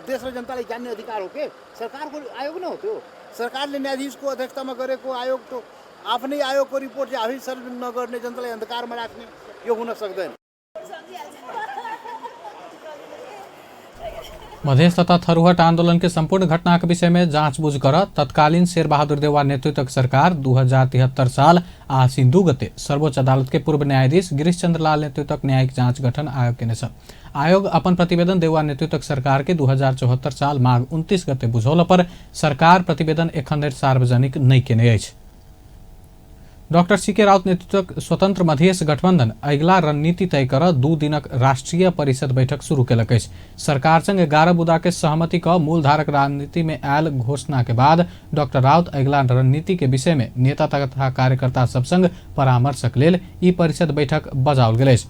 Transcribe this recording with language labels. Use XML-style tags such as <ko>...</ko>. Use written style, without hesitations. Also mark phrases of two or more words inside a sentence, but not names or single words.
<ne>देश र जनताले जान्ने अधिकार हो के, सरकारको आयोग न हो त्यो। सरकारले न्यायाधीशको अध्यक्षतामा गरेको आयोग त आफ्नै आयोगको रिपोर्ट चाहिँ आफै सार्वजनिक नगर्ने, जनतालाई अन्धकारमा राख्ने, यो हुन सक्दैन।</ne> <mai>मधेश तथा थरुहट आंदोलन के संपूर्ण घटना के विषय में जांचबूझ कर तत्कालीन शेरबहादुर देउवा नेतृत्वक सरकार 2073 साल आसिन 2 गते सर्वोच्च अदालत के पूर्व न्यायाधीश गिरीश चंद्र लाल नेतृत्वक न्यायिक जांच गठन आयोग केने छ। आयोग अपन प्रतिवेदन देउवा नेतृत्वक सरकार के 2074 साल माघ 29 गते बुझौला पर सरकार प्रतिवेदन एखन धरि सार्वजनिक नहीं केने अछि। डॉक्टर सीके राउत नेतृत्वक स्वतंत्र मधेश गठबंधन अगिला रणनीति तय कर 2 दिनक राष्ट्रीय परिषद बैठक शुरू केलक अछि। सरकार संग 11 बुदा के सहमति क मूलधारक राजनीति में आयल घोषणा के बाद डॉक्टर राउत अगिला रणनीति के विषय में नेता तथा कार्यकर्ता सब संग परामर्शक लेल ई परिषद बैठक बजाओल गेल अछि।</mai>